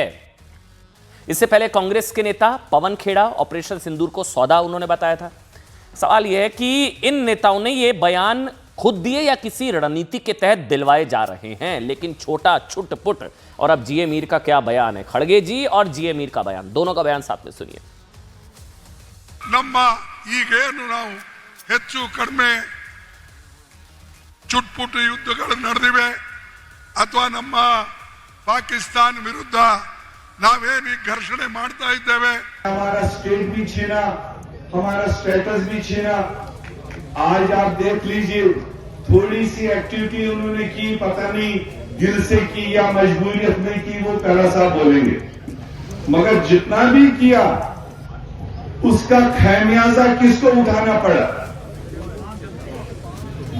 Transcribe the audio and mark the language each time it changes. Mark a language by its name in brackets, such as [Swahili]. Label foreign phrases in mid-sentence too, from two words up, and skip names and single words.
[Hindi] इससे पहले कांग्रेस के नेता पवन खेड़ा ऑपरेशन सिंदूर को सौदा उन्होंने बताया था। सवाल यह है कि इन नेताओं ने यह बयान खुद दिए या किसी रणनीति के तहत दिलवाए जा रहे हैं। लेकिन छोटा छुटपुट, और अब जीए मीर का क्या बयान है, खड़गे जी और जीए मीर का बयान, दोनों का बयान साथ में सुनिए। [Kannada] ಈಗೇನು ನಾವು ಹೆಚ್ಚು ಕಡಿಮೆ ಚುಟ್ಪುಟ್ಟು ಯುದ್ಧಗಳು ನಡೆದಿವೆ ಅಥವಾ ನಮ್ಮ ಪಾಕಿಸ್ತಾನ ವಿರುದ್ಧ ನಾವೇನು ಘರ್ಷಣೆ ಮಾಡ್ತಾ ಇದ್ದೇವೆ, [Hindi] हमारा स्टेट भी छीना, हमारा स्टेटस भी छीना। आज आप देख लीजिए, थोड़ी सी एक्टिविटी उन्होंने की, पता नहीं दिल से की या मजबूरियत में की, वो पहला साहब बोलेंगे, मगर जितना भी किया उसका खमियाजा किसको उठाना पड़ा?